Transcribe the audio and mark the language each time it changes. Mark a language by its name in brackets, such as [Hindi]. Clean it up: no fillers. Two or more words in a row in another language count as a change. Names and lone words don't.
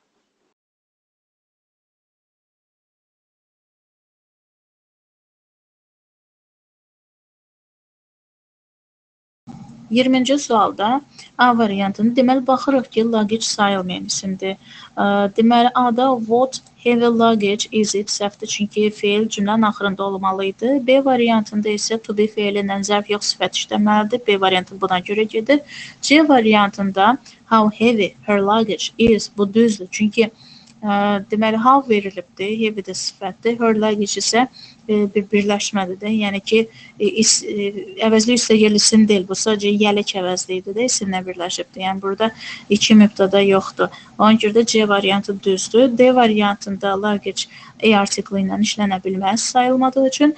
[Azerbaijani] Yirminci sualda A variantını deməli baxırıq ki, luggage sayılmayan isimdir. Deməli A-da [English] what heavy luggage is it [Azerbaijani] səhvdir, çünki feil cümlənin axırında olmalıydı. B variantında isə [English] to be [Azerbaijani] feilindən zərf yox, sifət işləməlidir. B variantı buna görə gedir. C variantında [English] how heavy her luggage is, [Azerbaijani] bu düzdür. Çünki deməli how verilibdir, heavy də sifətdir. [English] Her luggage [Azerbaijani] isə bir birləşmədir. Yəni ki, əvəzli üstəgəl isim deyil. Bu sadəcə yələk əvəzliyidir də, isimlə birləşibdir. Yəni burada iki mübtəda yoxdur. Ona görə də C variantı düzdür. D variantında luggage E artiklı ilə işlənə bilməz sayılmadığı üçün.